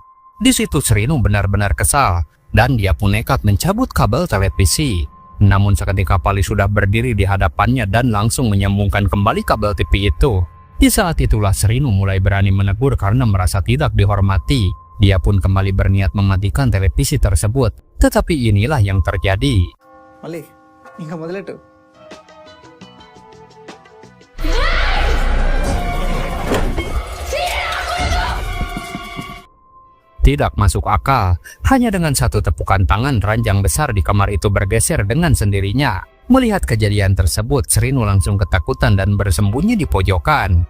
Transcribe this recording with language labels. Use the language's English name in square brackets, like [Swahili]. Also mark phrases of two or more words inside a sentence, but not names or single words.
[Indonesian] Di situ Srinu benar-benar kesal dan dia pun nekat mencabut kabel televisi. Namun seketika Pali sudah berdiri di hadapannya dan langsung menyambungkan kembali kabel TV itu. Di saat itulah Srinu mulai berani menegur karena merasa tidak dihormati. Dia pun kembali berniat mematikan televisi tersebut. Tetapi inilah yang terjadi. [Telugu] మళ్ళీ ఇంకా మొదలెట్టు. [Indonesian] Tidak masuk akal, hanya dengan satu tepukan tangan ranjang besar di kamar itu bergeser dengan sendirinya. Melihat kejadian tersebut, Srinu langsung ketakutan dan bersembunyi di pojokan.